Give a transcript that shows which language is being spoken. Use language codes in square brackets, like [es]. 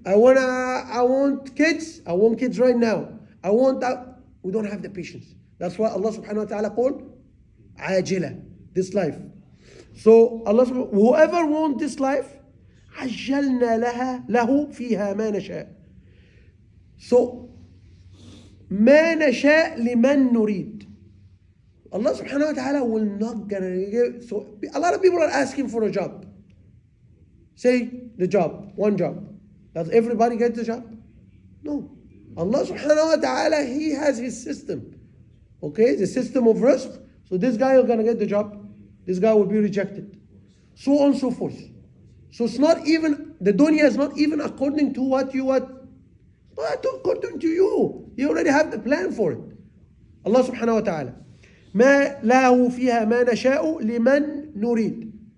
[en] I want kids, I want kids right now. I want that. We don't have the patience. That's why Allah subhanahu wa ta'ala called عاجلة, this life. So Allah, whoever wants this life, [ar] عجلنا له فيها ما نشاء. So ما نشاء لمن نريد. [en] Allah subhanahu wa ta'ala will not gonna give. So a lot of people are asking for a job. Say the job, one job. Does everybody get the job? No. Allah subhanahu wa ta'ala, He has His system. Okay, the system of rizq. So this guy is gonna get the job. This guy will be rejected. So on and so forth. So it's not even, the dunya is not even according to what you want. Not according to you. You already have the plan for it. Allah subhanahu wa ta'ala. [ar] ما له فيها ما نشاء لمن نريد.